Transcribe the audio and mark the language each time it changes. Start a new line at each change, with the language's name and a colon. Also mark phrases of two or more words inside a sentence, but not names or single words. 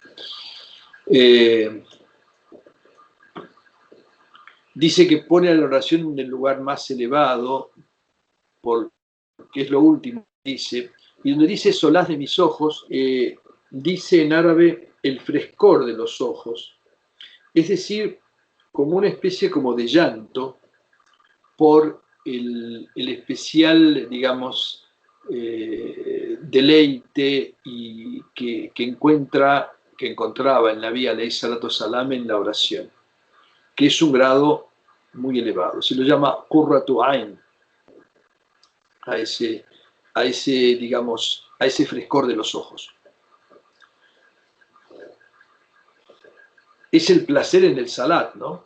Spanish: Dice que pone a la oración en el lugar más elevado, porque es lo último que dice, y donde dice solaz de mis ojos, dice en árabe el frescor de los ojos, es decir, como una especie como de llanto por el especial, digamos, deleite y que encontraba en la vía
Arabic: عليه الصلاة السلام
Spanish: en la oración, que es un grado muy elevado. Se lo llama
Arabic: قرة عين,
Spanish: a ese, digamos, a ese frescor de los ojos. Es el placer en el salat, ¿no?